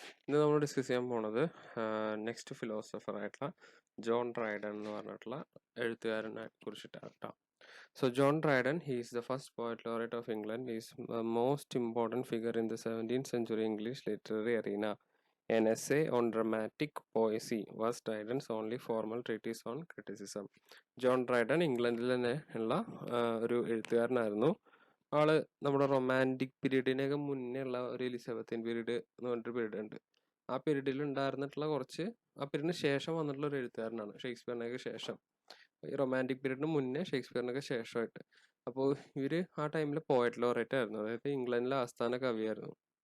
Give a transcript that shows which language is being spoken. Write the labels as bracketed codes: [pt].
[ml] ഇന്ന് നമ്മൾ ഡിസ്കസ് ചെയ്യാൻ പോണത് നെക്സ്റ്റ് ഫിലോസഫർ ആയിട്ടുള്ള ജോൺ ഡ്രൈഡൻ എന്ന് പറഞ്ഞിട്ടുള്ള എഴുത്തുകാരനെ കുറിച്ചിട്ടാണ് കേട്ടോ. [en] So John Dryden, he is the first poet laureate of England, is most important figure in the 17th century English literary arena. An essay on dramatic poesy was Dryden's only formal treatise on criticism. [ml] John Dryden ഇംഗ്ലണ്ടിൽ തന്നെ ഉള്ള ഒരു എഴുത്തുകാരനായിരുന്നു. ആള് നമ്മുടെ romantic പീരീഡിനൊക്കെ മുന്നേ ഉള്ള ഒരു Elizabethan period എന്ന് പറഞ്ഞിട്ടൊരു പീരീഡ് ഉണ്ട്. ആ പീരീഡിൽ ഉണ്ടായിരുന്നിട്ടുള്ള കുറച്ച് ആ പീരീഡിന് ശേഷം വന്നിട്ടുള്ള ഒരു എഴുത്തുകാരനാണ്, ഷേക്സ്പിയറിനൊക്കെ ശേഷം. ഈ റൊമാൻറ്റിക് പീരീഡിന് മുന്നേ ഷേക്സ്പിയറിനൊക്കെ ശേഷമായിട്ട്. അപ്പോൾ ഇവര് ആ ടൈമിൽ പോയറ്റ് ലോറേറ്റ് ആയിരുന്നു, അതായത് ഇംഗ്ലണ്ടിലെ ആസ്ഥാന കവിയായിരുന്നു.